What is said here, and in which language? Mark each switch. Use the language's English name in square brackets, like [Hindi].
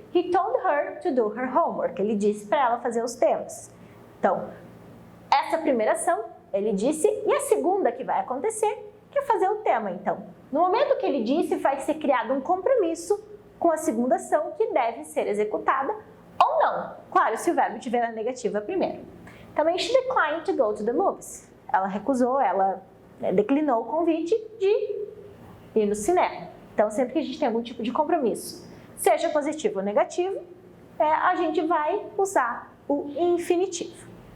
[English] He told her to do her homework. [Portuguese] Ele disse para ela fazer os temas. Então, essa primeira ação, ele disse, e a segunda que vai acontecer, que é fazer o tema. Então, no momento que ele disse, vai ser criado um compromisso com a segunda ação que deve ser executada ou não. Claro, se o verbo tiver a negativa primeiro. [English] Também, she declined to go to the movies. [Portuguese] Ela recusou, ela declinou o convite de ir no cinema. Então, sempre que a gente tem algum tipo de compromisso, seja positivo ou negativo, a gente vai usar o infinitivo.